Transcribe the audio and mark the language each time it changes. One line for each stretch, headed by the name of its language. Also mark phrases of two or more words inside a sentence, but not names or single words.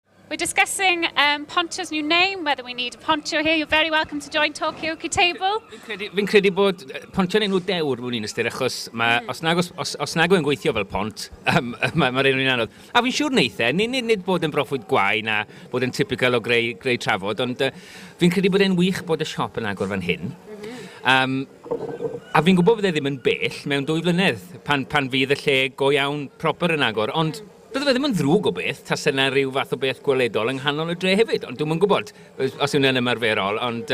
English: we're discussing Pontio's new name, whether we need a Pontio here. You're very welcome to join Talkaoke table.
Welsh: Fi'n credu bod Pontio'n enw dewr mewn un ystyr, achos os nag o'n gweithio fel pont, mae'r enw'n anodd. A fi'n siŵr neithe, nid bod yn broffwyd gwai na bod yn typical o greu trafod, ond fi'n credu bod e'n wych bod y siop yn agor fan hyn. A fi'n gwybod bod e ddim yn bell mewn 2 flynedd pan fydd y lle go iawn proper yn agor, ond bydde fe ddim yn ddrwg o beth, tas yna rhyw fath o beth gweledol yng nghanol y dre hefyd, ond dwi'n yn gwybod os yw'n ymarferol, ond...